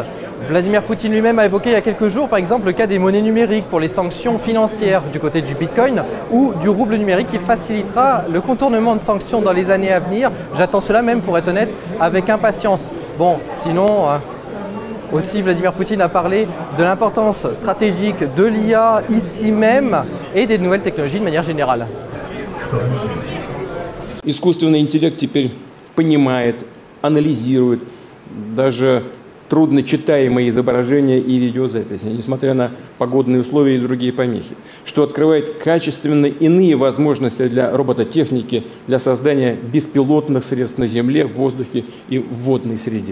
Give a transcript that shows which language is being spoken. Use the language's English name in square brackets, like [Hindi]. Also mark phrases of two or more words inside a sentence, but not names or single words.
[French] Vladimir Poutine lui-même a évoqué il y a quelques jours, par exemple, le cas des monnaies numériques pour les sanctions financières du côté du Bitcoin ou du rouble numérique qui facilitera le contournement de sanctions dans les années à venir. J'attends cela même, pour être honnête, avec impatience. Bon, sinon, aussi Vladimir Poutine a parlé de l'importance stratégique de l'IA ici même et des nouvelles technologies de manière générale. [Russian] Искусственный интеллект теперь понимает, анализирует даже трудночитаемые изображения и видеозаписи, несмотря на погодные условия и другие помехи, что открывает качественно иные возможности для робототехники, для создания беспилотных средств на Земле, в воздухе и в водной среде.